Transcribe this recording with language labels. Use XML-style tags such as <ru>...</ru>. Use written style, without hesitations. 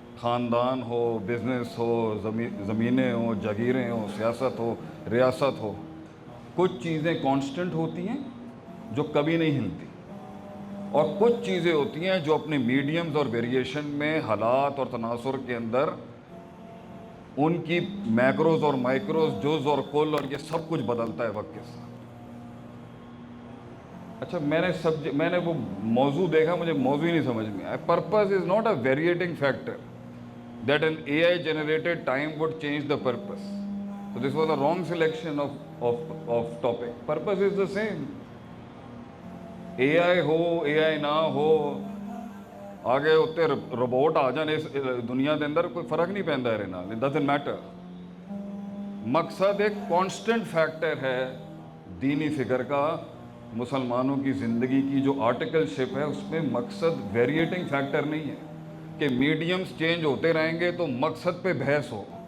<hi>ख़ानदान हो, बिज़नेस हो, ज़मीनें हो, जागीरें हो, सियासत हो, रियासत हो, कुछ चीज़ें कांस्टेंट होती हैं जो कभी नहीं हिलती, और कुछ चीज़ें होती हैं जो अपने मीडियम्स और वेरिएशन में, हालात और तनासुर के अंदर उनकी मैक्रोज और माइक्रोज, जुज़ और कुल, और ये सब कुछ बदलता है वक्त के साथ। अच्छा, मैंने वो मौजू देखा, मुझे मौजू ही नहीं समझ में आया।</hi> <en>Purpose is not a variating factor that an AI generated time would change the purpose. So this was a wrong selection of topic. Purpose is the same.</en> <hi>AI हो, AI ना हो,</hi> <pa>आगे उत्ते रोबोट आ जाने</pa> <hi>इस दुनिया के अंदर कोई फर्क नहीं पैंदा है ना।</hi> <en>It doesn't matter.</en> <hi>मकसद एक कांस्टेंट फैक्टर है दीनी फिक्र का। मुसलमानों की ज़िंदगी की जो आर्टिकलशिप है उसमें मकसद वेरिएटिंग फैक्टर नहीं है कि मीडियम्स चेंज होते रहेंगे तो मकसद पे बहस हो।</hi>